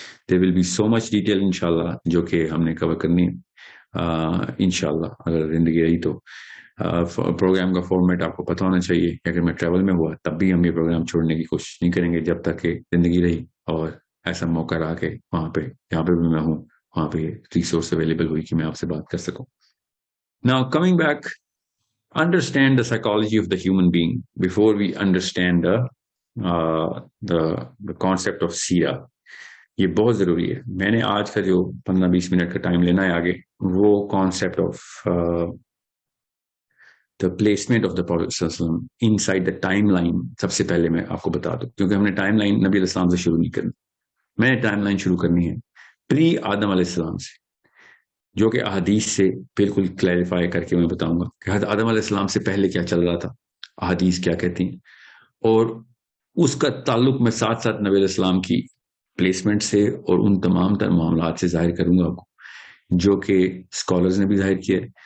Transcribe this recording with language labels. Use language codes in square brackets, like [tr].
[en] there will be so much detail [ur] انشاءاللہ جو کہ ہم نے کور کرنی انشاءاللہ اگر زندگی رہی تو. پروگرام کا فارمیٹ آپ کو پتہ ہونا چاہیے کہ اگر میں ٹریول میں ہوا تب بھی ہم یہ پروگرام چھوڑنے کی کوشش نہیں کریں گے جب تک کہ زندگی رہی اور ایسا موقع رہا کہ وہاں پہ جہاں پہ بھی میں ہوں وہاں پہ ریسورس اویلیبل ہوئی کہ میں آپ سے بات کر سکوں. [en] Now coming back, understand the psychology of the human being before we understand the concept of سیرہ. [ur] یہ بہت ضروری ہے. میں نے آج کا جو 15-20 منٹ کا ٹائم لینا ہے آگے، وہ concept of [en] the placement of the Prophet inside the [ur] time line سب سے پہلے میں آپ کو بتا دوں، کیونکہ ہم نے ٹائم لائن نبی علیہ السلام سے شروع نہیں کرنی. میں نے ٹائم لائن شروع کرنی ہے پری آدم علیہ السلام سے، جو کہ احادیث سے بالکل کلیریفائی کر کے میں بتاؤں گا کہ حضرت آدم علیہ السلام سے پہلے کیا چل رہا تھا، احادیث کیا کہتی ہیں، اور اس کا تعلق میں ساتھ ساتھ نبی علیہ السلام کی پلیسمنٹ سے اور ان تمام تر معاملات سے ظاہر کروں گا آپ کو جو کہ اسکالرز نے بھی ظاہر کیا ہے،